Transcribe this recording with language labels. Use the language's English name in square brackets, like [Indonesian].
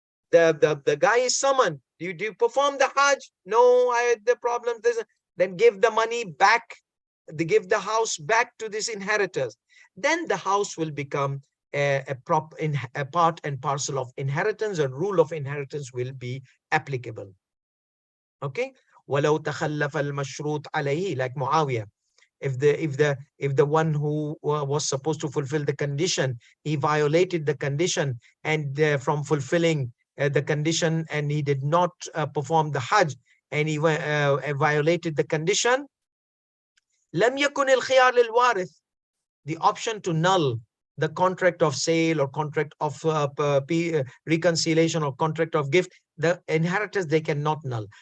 [English] The guy is summoned. Do you perform the Hajj? No, I had the problem. Then give the money back. They give the house back to these inheritors. Then the house will become a part and parcel of inheritance, and rule of inheritance will be applicable. Okay. [Arabic] وَلَوْ تَخَلَّفَ الْمَشْرُوطِ عَلَيْهِ, like Muawiyah. [English] If the one who was supposed to fulfill the condition, he violated the condition, and from fulfilling the condition, and he did not perform the Hajj, and he violated the condition, [Arabic] لم يكن الخيار للوارث, [English] the option to null the contract of sale or contract of reconciliation or contract of gift, the inheritors, they cannot null.